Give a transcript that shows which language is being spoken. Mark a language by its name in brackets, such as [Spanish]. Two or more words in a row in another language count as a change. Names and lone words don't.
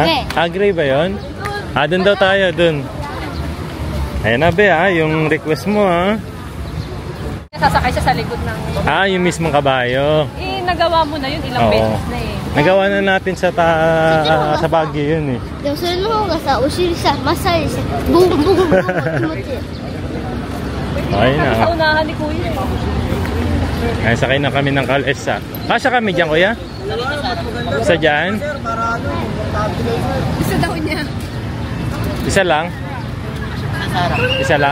[Filipino] Agree ba yun? Doon daw tayo, doon. Ayun na, be, yung request mo, ha? Sasakay siya sa likod ng... Yung mismong kabayo. Nagawa mo na yun, ilang Oo. beses na eh. Nagawa na natin sa Baguio yun, eh. [Japanese] Deもそれの方がさ、お尻さ、マッサージして、ボンボンボンボン気持ちいい。 [Filipino] Ayun na. Sa unahan ni Kuya eh. Ay, sakay na kami ng kalesa. Kasya kami dyan, kuya? Isa dyan? Isa daw niya. Isa lang? Isa lang?